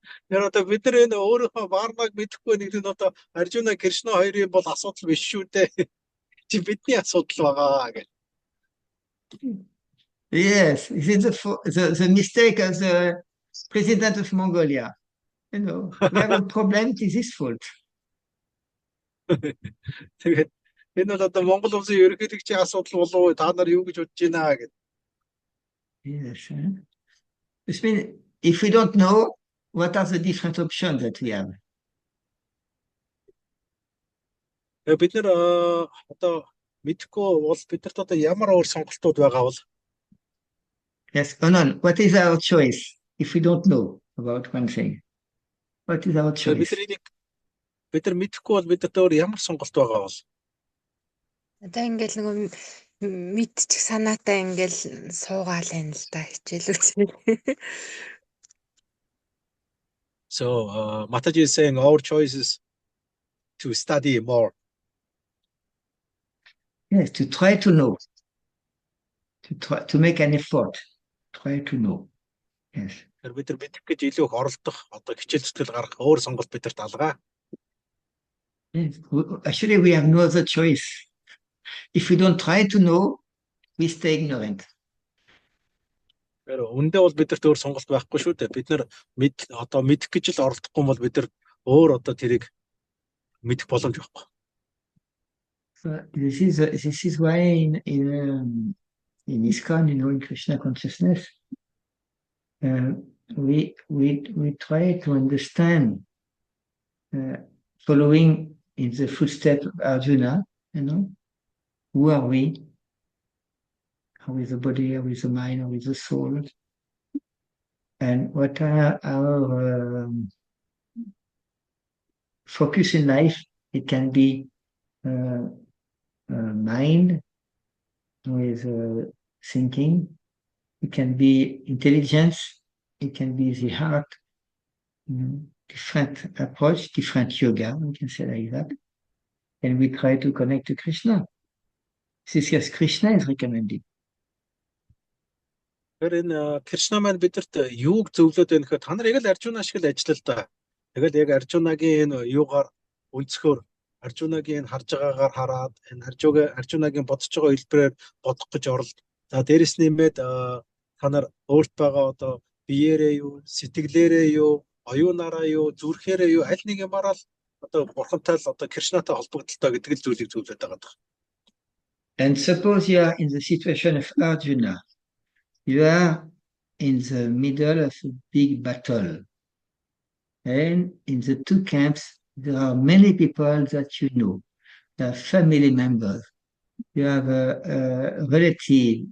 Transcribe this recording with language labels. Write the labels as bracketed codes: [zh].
[mn] Тэр одоо бид нар энэ өөрийнхөө Варнаг мэдэхгүй нэг нь одоо Аржуна Кришна хоёрын бол асуудал биш шүү дээ. Чи бидний асуудал байгаа гэж. [en] Yes, is it the mistake of the president of Mongolia? We have a problem, it is his fault. [mn] Тэгээд энэ бол одоо Монгол улсын ерөнхийлөгчийн асуудал болов уу? Та нар юу гэж бодож байна гэж. [en] Yes. This means if we don't know, what are the different options that we have? [mn] Бид нар одоо мэдэхгүй бол бидэрт одоо ямар өөр сонголтууд байгаа бол? [en] Yes, Anand, what is our choice if we don't know about one thing? What is our choice? [mn] Бид нар мэдэхгүй бол бидэрт өөр ямар сонголт байгаа бол? Одоо ингээл нөгөө мэдчих санаатай ингээл суугаал байна л да хичээл үзээ. [en] So Mataji is saying our choice is to study more. Yes, to try to know, to make an effort, try to know. Yes. [mn] Бид нар мэдэх гэж илүү их оролдох, одоо хичээл зүтгэл гаргах өөр сонголт бидэрт алгаа. [en] Yes. Actually, we have no other choice. If we don't try to know, we stay ignorant. [mn] Тэр үндэ бол бидэрт өөр сонголт байхгүй шүү дээ. Бид нар одоо мэдэх гэж л оролдохгүй бол бид нар өөр одоо тэрийг мэдэх боломж байхгүй. [en] So this is why in ISKCON, in Krishna consciousness, we try to understand, following in the footsteps of Arjuna, who are we? How is the body? How is the mind? How is the soul? And what are our focus in life? It can be mind with thinking. It can be intelligence. It can be the heart. Different approach, different yoga, we can say like that. And we try to connect to Krishna. This is Krishna is recommending. [mn] Тэр энэ Кришна маань бидэрт юуг зөвлөд байна гэхээр та нар яг л Аржуна шиг л ажиллаа л да. Тэгэл яг Аржунагийн энэ юугаар өнцгөр Аржунагийн харж байгаагаар хараад энэ Аржунагийн бодож байгаа хэлбэрээр бодох гэж оролд. За дээрэс нэмээд та нар өөрт байгаа одоо биеэрээ юу, сэтгэлээрээ юу, оюунаараа юу, зүрхээрээ юу аль нэг юмараа л одоо бурхантай л одоо Кришнатай холбогдолтой гэдэг л зүйлийг зөвлөд байгаа даа. [en] And suppose you are in the situation of Arjuna. You are in the middle of a big battle. And in the two camps, there are many people that you know. You have family members. You have a relative.